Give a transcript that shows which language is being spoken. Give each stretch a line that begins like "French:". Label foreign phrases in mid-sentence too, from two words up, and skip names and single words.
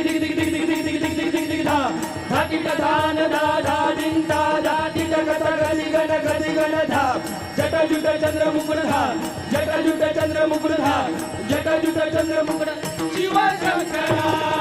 Hindi: दिग दिग दिग दिग दिग दिग दिग दिग दिग धा धाकी धान धा धा दिन धा धा दिग गत गली गण गली गण धा जट जुट चंद्र मुकुट धा जट जुट चंद्र मुकुट धा जट जुट चंद्र मुकुट शिव शंकरा